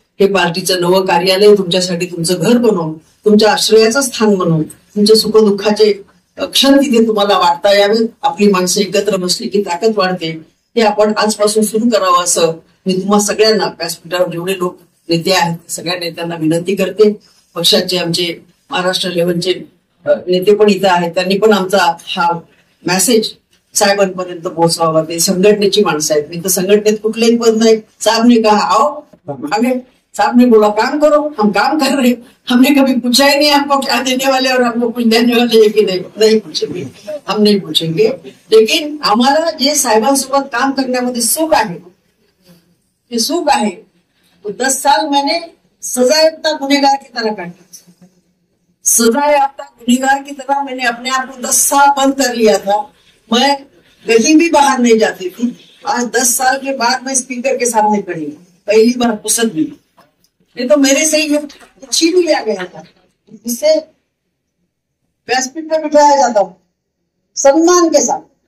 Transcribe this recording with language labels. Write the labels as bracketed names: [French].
[Marathi] हे पार्टीचं नवं कार्यालय तुमच्यासाठी तुमचं घर बनवून, तुमच्या आश्रयाचं स्थान बनवून, तुमच्या सुखदुःखाचे क्षण तिथे तुम्हाला वाटता यावे, आपली माणसं एकत्र बसली की ताकद वाढते, हे आपण आजपासून सुरू करावं असं मी तुम्हा सगळ्यांना व्यासपीठावर जेवढे लोक नेते आहेत सगळ्या नेत्यांना विनंती करते। पक्षाचे आमचे महाराष्ट्र लेव्हलचे नेते पण इथं आहेत, त्यांनी पण आमचा हा मेसेज साहेबांपर्यंत पोहोचवावा। ते संघटनेची माणसं आहेत, मी तर संघटनेत कुठलेही पद नाही। [Hindi] साहब ने कहा आओ आगे, साहब ने बोला काम करो, हम काम कर रहे, हमने कभी पूछा ही नहीं आपको क्या देने वाले और आपको कुछ देने वाले है कि नहीं पूछेंगे, हम नहीं पूछेंगे। [Marathi] लेकिन आम्हाला जे साहेबांसोबत काम करण्यामध्ये सुख आहे, ते सुख आहे। [Hindi] 10 साल मैंने सजायाफ्ता गुनेगार की तरह काटा, सजायाफ्ता गुनेगार की तरह मैंने अपने आप को 10 साल बंद कर लिया था। मैं कहीं भी बाहर नहीं जाती थी। आज 10 साल के बाद मैं स्पीकर के सामने खड़ी हूँ, पहली बार पुसद में, ये तो मेरे से ही छीन लिया गया था, जिससे व्यासपीठ पर बिठाया जाता हूँ सम्मान के साथ।